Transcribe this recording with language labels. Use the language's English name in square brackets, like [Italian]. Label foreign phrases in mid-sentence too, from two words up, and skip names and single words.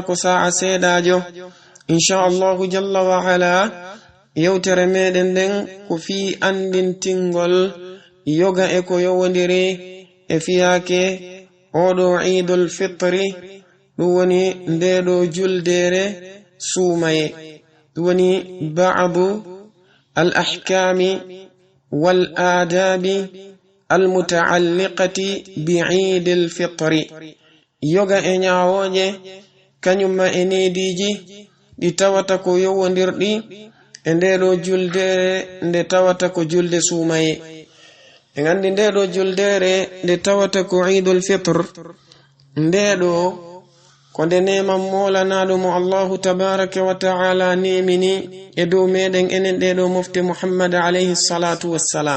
[Fula] ko sa'a seeɗajo, [Arabic] إن شاء الله جل وعلا, [Fula] yewtere meɗen nden ko fi andintingol yoga e ko yowodiri e fiyake oɗo idul fitri, ɗum woni ndeɗo juldere suumaye, ɗum woni [Arabic] بعض الأحكام والآداب المتعلقة بعيد الفطر. [Fula] yoga e ñawoje kañumma e nediji ɗi tawata ko yowodirɗi e ndeɗo juldere nde tawata ko julde suumaye. e gandi ndeɗo juldere nde tawata ko idul fitr, ndeɗo ko nde neman molanaɗo mo [Arabic] الله تبارك وتعالى [Fula] nemini e dow meɗen enen ɗeɗo mofte muhammad [Arabic] عليه الصلاة والسلام.